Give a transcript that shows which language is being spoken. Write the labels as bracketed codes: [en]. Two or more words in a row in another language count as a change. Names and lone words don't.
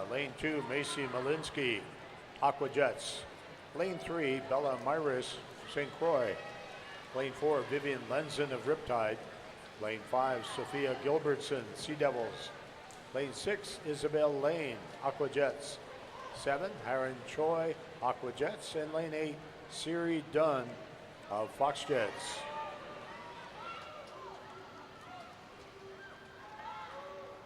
[en] Lane 2, Macy Malinsky, Aquajets. Lane 3, Bella Myris, St. Croix. Lane 4, Vivian Lenzen of Riptide. Lane 5, Sophia Gilbertson, Sea Devils. Lane 6, Isabel Lane, Aquajets. 7, Aaron Choi, Aquajets. And lane 8, Siri Dunn of Fox Jets.